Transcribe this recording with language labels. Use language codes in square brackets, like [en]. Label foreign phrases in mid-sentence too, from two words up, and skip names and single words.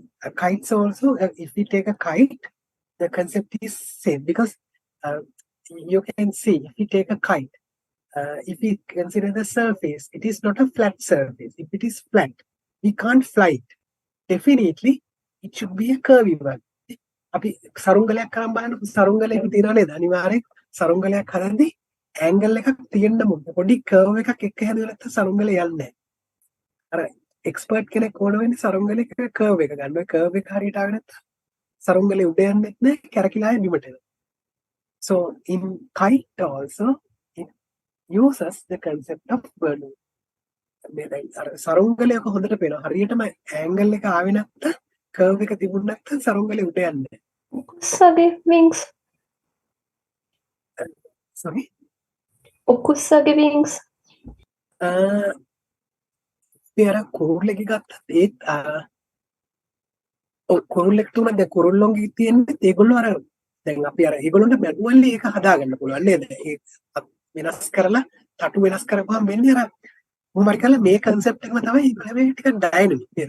[en] Kites also, if we take a kite, the concept is same because you can see, if we take a kite, if we consider the surface, it is not a flat surface. If it is flat, we can't fly it. Definitely, it should be a curvy one. [si] අපි සරුංගලයක් කරන් බලන්න සරුංගලයක තියනවා නේද? අනිවාර්යෙන් සරුංගලයක් හදද්දී ඇන්ගල් එකක් තියෙන්න ඕනේ. පොඩි කර්ව් එකක් එක්ක හැදුවා නැත්නම් සරුංගලය යන්නේ නැහැ. අර එක්ස්පර්ට් කෙනෙක් ඕන වෙන්නේ සරුංගලයක කර්ව් එක ගන්න. ඔය කර්ව් එක හරියට ආවේ නැත්නම් සරුංගලේ උඩ යන්නේ නැහැ, කැරකිලා බිමට එනවා. [en] So in kite also, uses the concept of Bernoulli. [si] සරුංගලයක හොඳට පේනවා. හරියටම ඇන්ගල් එක ආවේ නැත්නම් කර්ව් එක තිබුණ නැත්නම් සරුංගලේ උඩ යන්නේ. උකුස්සගේ wings. [en] Sorry? [si] උකුස්සගේ wings. පෙර කුරුල්ලෙක් ගත්තත් ඒත් කුරුල්ලෙක් තුන දැන් කුරුල්ලොන්ගේ තියෙන්නේ ඒගොල්ලෝ අර දැන් අපි අර ඒගොල්ලන්ට මැනුවල්ලි ඒක හදාගන්න පුළුවන් නේද? ඒ වෙනස් කරලා තටු වෙනස් කරපුවාම වෙන්නේ අර මොහොමරි කරලා මේ concept එකම තමයි මේ ටික dynamic නේද?